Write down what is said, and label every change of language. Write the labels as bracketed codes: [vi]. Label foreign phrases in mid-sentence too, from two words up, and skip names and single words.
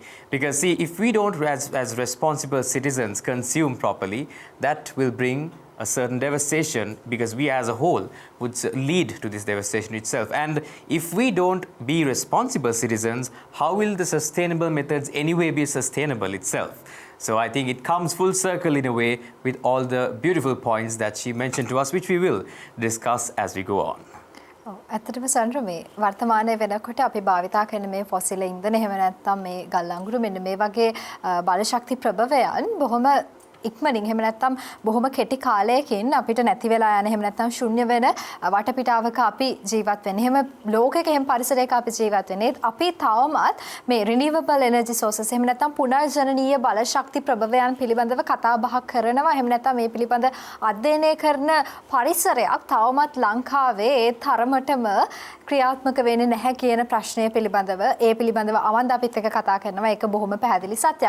[en] Because see, if we don't, as responsible citizens, consume properly, that will bring a certain devastation, because we as a whole would lead to this devastation itself. And if we don't be responsible citizens, how will the sustainable methods anyway be sustainable itself? So I think it comes full circle in a way with all the beautiful points that she mentioned to us, which we will discuss as we go on. [si] ඇත්තටම සන්ද්‍ර මේ වර්තමානයේ වෙනකොට අපි භාවිතා කරන මේ ෆොසිල් ඉන්ධන එහෙම නැත්නම් මේ ගල් අඟුරු මෙන්න මේ වගේ බලශක්ති ප්‍රභවයන් බොහොම ඉක්මනින් එහෙම නැත්නම් බොහොම කෙටි කාලයකින් අපිට නැති වෙලා යන එහෙම නැත්නම් ශුන්‍ය වෙන වටපිටාවක අපි ජීවත් වෙන්නේ. එහෙම ලෝකයක එහෙම පරිසරයක අපි ජීවත් වෙන්නේ. අපි තවමත් මේ [en] renewable energy sources [si] එහෙම නැත්නම් පුනර්ජනනීය බල ශක්ති ප්‍රභවයන් පිළිබඳව කතා බහ කරනවා. එහෙම නැත්නම් මේ පිළිබඳ අධ්‍යයනය කරන පරිසරයක් තවමත් ලංකාවේ ඒ තරමටම ක්‍රියාත්මක වෙන්නේ නැහැ කියන ප්‍රශ්නය පිළිබඳව ඒ පිළිබඳව අවන්ද අපිත් එක්ක කතා කරනවා. ඒක බොහොම පැහැදිලි සත්‍යයක්.